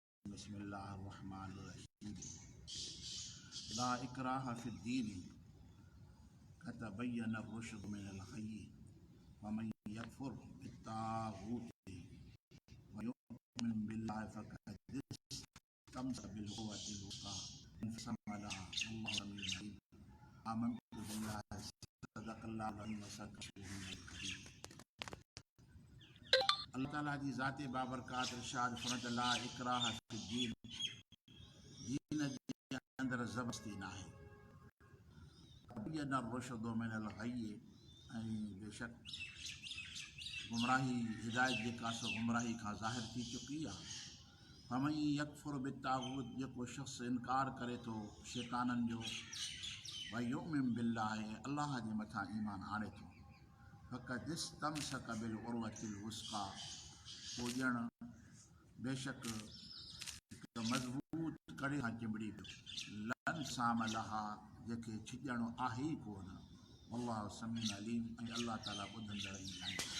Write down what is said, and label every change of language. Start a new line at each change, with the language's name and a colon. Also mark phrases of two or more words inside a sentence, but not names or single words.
Arabic: بسم الله الرحمن الرحيم. لا إكراه في الدين قد تبين رشد من الغي ومن يكفر بالطاغوت ويؤمن بالله فقد استمسك بالعروة الوثقى انفصام لها والله سميع عليم. آمنت بالله صدق الله العظيم وصدق رسوله الكريم.
Sindhi: अल्लाह ताला जी ज़ाते बाबरकात इरशाद फरमात
Arabic: لا إكراه في الدين,
Sindhi: दीन जे अंदरि ज़बरदस्ती न आहे।
Arabic: تبين رشد من الغي,
Sindhi: ऐं बेशक गुमराही हिदायत जेका सो गुमराही खां ज़ाहिर थी चुकी आहे।
Arabic: فمن يكفر بالطاغوت,
Sindhi: जेको शख़्स इनकार करे थो शैताननि जो,
Arabic: ويؤمن بالله,
Sindhi: अल्लाह जे मथां ईमान आणे थो,
Arabic: فقد استمسك بالعروة الوثقى,
Sindhi: पोइ ॼण बेशक हिकु मज़बूत कड़े खां चिंबड़ी पियो।
Arabic: لن سام لها,
Sindhi: जंहिंखे छिॼणो आहे ई कोन।
Arabic: الله سميع عليم,
Sindhi: ऐं अल्लाह ताला ॿुधंदड़ ई आहे।